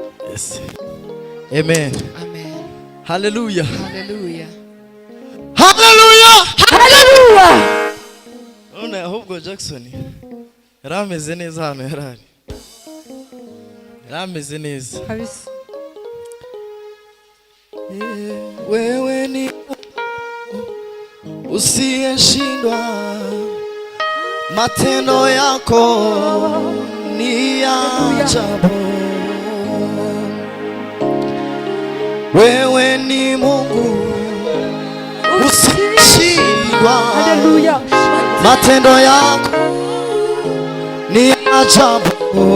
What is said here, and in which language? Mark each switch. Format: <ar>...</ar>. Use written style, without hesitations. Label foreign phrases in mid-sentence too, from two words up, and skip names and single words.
<en>Yes. Amen. Amen. Hallelujah. Hallelujah. Hallelujah. Hallelujah.</en> <rn>Ona ahubwo Jackson yarameze neza hano yarari. Yarameze neza. Kabisa.</rn> <sw>Wewe ni usiyeshindwa, matendo yako ni ya ajabu. Wewe ni Mungu usiyeshindwa, matendo yako ni ya ajabu.</sw>